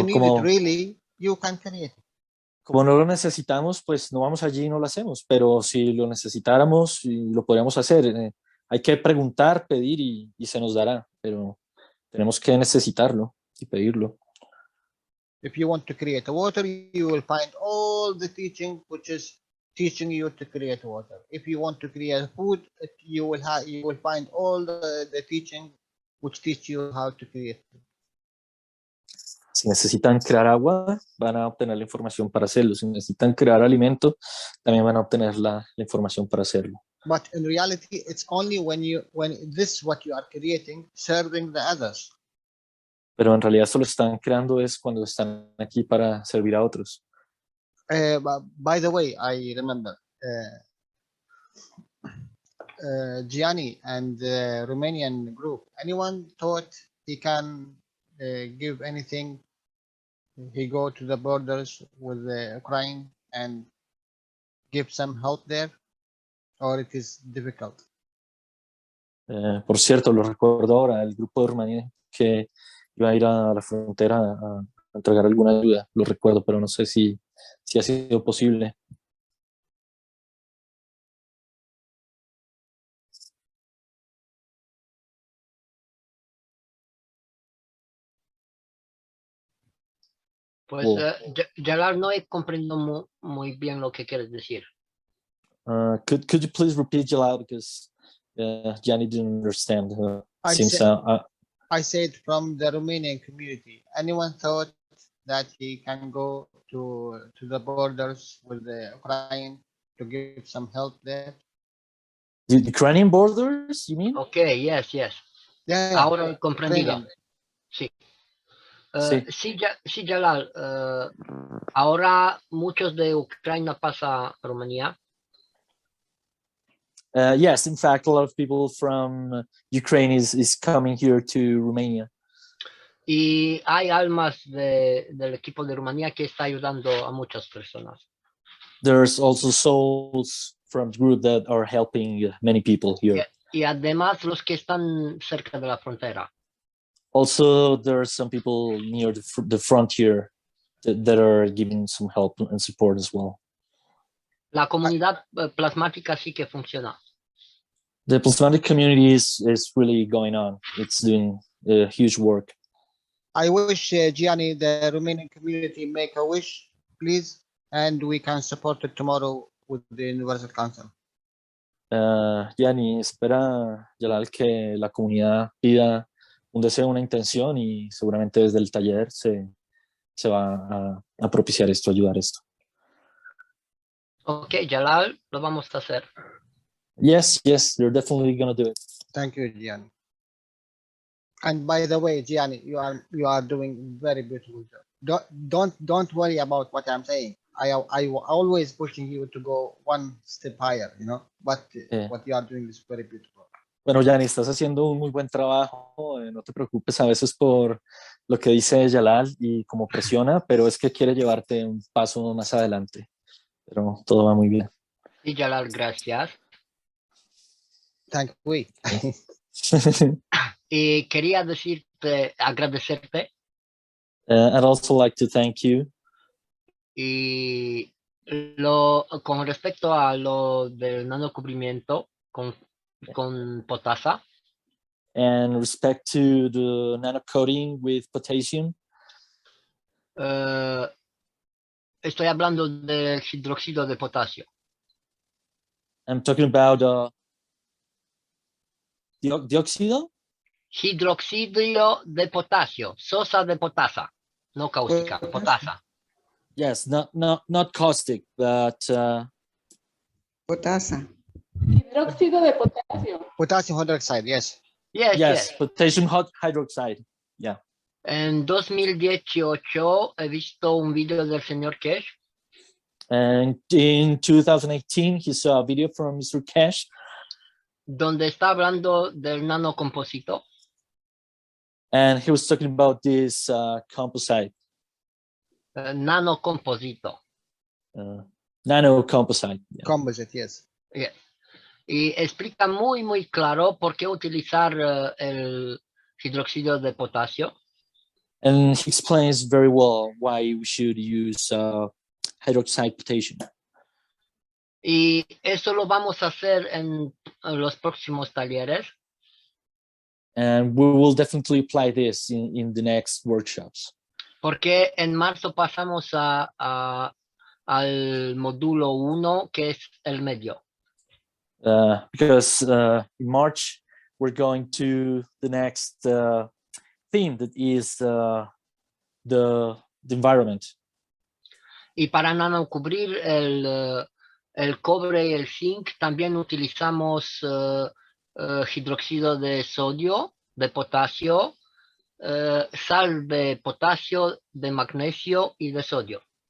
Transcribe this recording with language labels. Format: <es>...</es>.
<en>you need it really, you can create it.</en> <es>Como no lo necesitamos, pues no vamos allí y no lo hacemos, pero si lo necesitáramos, lo podríamos hacer. Hay que preguntar, pedir y se nos dará, pero tenemos que necesitarlo y pedirlo.</es> <en>If you want to create water, you will find all the teaching which is teaching you to create water. If you want to create food, you will find all the teaching which teach you how to create food.</en> <es>Si necesitan crear agua, van a obtener la información para hacerlo. Si necesitan crear alimento, también van a obtener la información para hacerlo.</es> <en>But in reality, it's only when this what you are creating serving the others.</en> <es>Pero en realidad solo están creando es cuando están aquí para servir a otros.</es> <en>By the way, I remember Gianni and the Romanian group. Anyone thought he can give anything? He go to the borders with the Ukraine and give some help there, or it is difficult?</en> <es>Por cierto, lo recuerdo ahora, el grupo de Rumania que iba a ir a la frontera a entregar alguna ayuda, lo recuerdo, pero no sé si ha sido posible. Pues, Gerard, no comprendo muy bien lo que quieres decir.</es> <en>Could you please repeat Jalal, because Gianni didn't understand. I said from the Romanian community. Anyone thought that he can go to the borders with the Ukraine to give some help there? The Ukrainian borders, you mean? Okay, yes. Yeah.</en> <es>Ahora he comprendido. Sí. Sí. Sí, Jalal. Ahora muchos de Ucrania pasa a Rumanía.</es> <en>Yes, in fact, a lot of people from Ukraine is coming here to Romania.</en> <es>Y hay almas del equipo de Rumanía que está ayudando a muchas personas.</es> <en>There's also souls from the group that are helping many people here.</en> <es>Y además los que están cerca de la frontera.</es> <en>Also, there are some people near the frontier that are giving some help and support as well.</en> <es>La comunidad plasmática sí que funciona.</es> <en>The plasmatic community is really going on. It's doing huge work. I wish Gianni, the Romanian community, make a wish, please, and we can support it tomorrow with the Universal Council.</en> <es>Gianni, espera, Jalal, que la comunidad pida un deseo, una intención, y seguramente desde el taller se va a propiciar esto, ayudar esto. Ok, Jalal, lo vamos a hacer.</es> <en>Yes, you're definitely gonna do it. Thank you, Gianni. And by the way, Gianni, you are doing very beautiful job. Don't worry about what I'm saying. I always pushing you to go one step higher, you know. But what you are doing is very beautiful.</en> <es>Bueno, Gianni, estás haciendo un muy buen trabajo. No te preocupes a veces por lo que dice Jalal y cómo presiona, pero es que quiere llevarte un paso más adelante. Pero todo va muy bien. Sí, Jalal, gracias.</es> <en>Thank you.</en> <es>Y quería agradecerte.</es> <en>I'd also like to thank you.</en> <es>Y con respecto a lo del nanocubrimiento con potasa.</es> <en>And respect to the nanocoating with potassium.</en> <es>Estoy hablando del hidróxido de potasio.</es> <en>I'm talking about dióxido?</en> <es>Hidroxidio de potasio, sosa de potasa, no cáustica, potasa.</es> <en>Yes, not caustic, but</en> <es>potasa. Hidróxido de potasio.</es> <en>Potassium hydroxide, yes. Yes, potassium hydroxide. Yeah.</en> <es>En 2018 he visto un video del señor Cash.</es> <en>And in 2018 he saw a video from Mr. Cash.</en> <es>Donde está hablando del nanocomposito.</es> <en>And he was talking about this composite.</en> <es>Nanocomposito.</es> <en>Nanocomposite. Yeah. Composite, yes. Yeah.</en> <es>Y explica muy claro por qué utilizar el hidróxido de potasio.</es> <en>And he explains very well why we should use hydroxide potassium.</en> <es>Y eso lo vamos a hacer en los próximos talleres.</es> <en>And we will definitely apply this in the next workshops.</en> <es>Porque en marzo pasamos al módulo 1, que es el medio.</es> <en>Because in March we're going to the next theme, that is the environment.</en> <es>Y para nanocubrir el cobre y el zinc también utilizamos hidróxido de sodio, de potasio, sal de potasio, de magnesio y de sodio.</es>